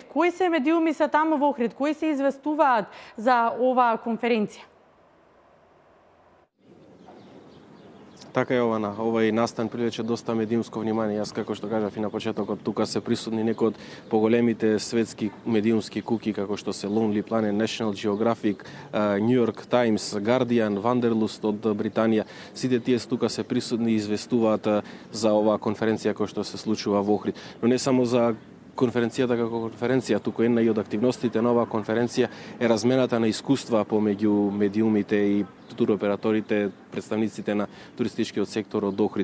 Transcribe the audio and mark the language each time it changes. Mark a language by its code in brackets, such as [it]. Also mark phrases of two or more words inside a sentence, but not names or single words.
[mk] Кои се медиуми се таму во Охрид? Кои се известуваат за оваа конференција? Така е, Јована, овај настан привлече доста медиумско внимание. Јас, како што кажав и на почетокот, тука се присутни некои од поголемите светски медиумски куки, како што се Lonely Planet, National Geographic, New York Times, Guardian, Wanderlust од Британија. Сите тие тука се присутни и известуваат за оваа конференција која што се случува во Охрид. Но не само за конференцијата како конференција, туку една и од активностите на оваа конференција е размената на искуства помеѓу медиумите и туроператорите, представниците на туристичкиот сектор од Охрид.